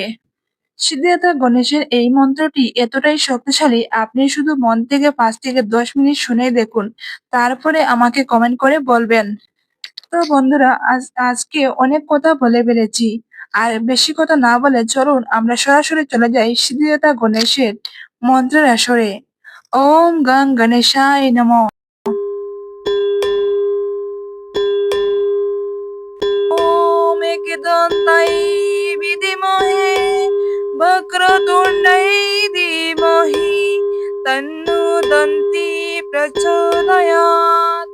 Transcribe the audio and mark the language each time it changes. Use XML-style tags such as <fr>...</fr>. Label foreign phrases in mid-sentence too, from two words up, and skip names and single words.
<bn>সিদ্ধিদাতা গণেশের এই মন্ত্রটি এতটাই শক্তিশালী, আপনি শুধু মন থেকে 5 থেকে 10 মিনিট শুনেই দেখুন, তারপরে আমাকে কমেন্ট করে বলবেন। তো বন্ধুরা, আজকে অনেক কথা বলে ফেলেছি, আর বেশি কথা না বলে চলুন আমরা সরাসরি চলে যাই সিদ্ধিদাতা গণেশের মন্ত্রের আসরে।</bn> <sa>ওম গং গণেশায় নমঃ। ওম একদন্তাই বিধিমহে বক্রতুণ্ডায় ধীমহি তন্নো দন্তি প্রচোদয়াৎ।</sa>